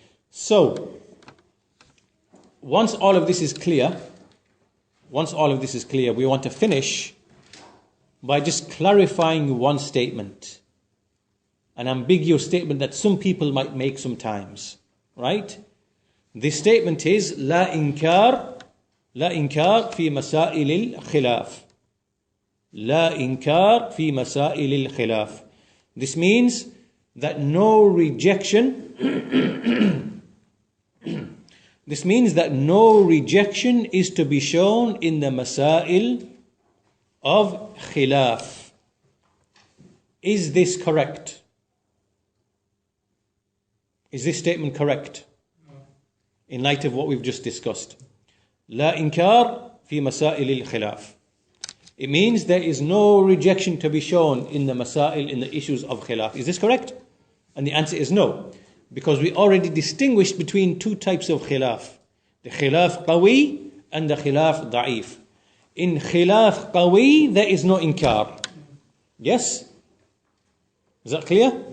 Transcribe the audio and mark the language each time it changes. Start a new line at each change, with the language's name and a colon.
English: So, once all of this is clear, we want to finish by just clarifying one statement. An ambiguous statement that some people might make sometimes, right? This statement is
Arabic: لا إنكار في مسائل الخلاف. لا إنكار في مسائل الخلاف.
English: This means that no rejection this means that no rejection is to be shown in the masail of khilaf. Is this correct? Is this statement correct? In light of what we've just discussed.
Arabic: لا إنكار في مسائل الخلاف.
English: It means there is no rejection to be shown in the masail, in the issues of khilaf. Is this correct? And the answer is no. Because we already distinguished between two types of khilaf. The khilaf qawi and the khilaf da'if. In khilaf qawi, there is no inkar. Yes? Is that clear?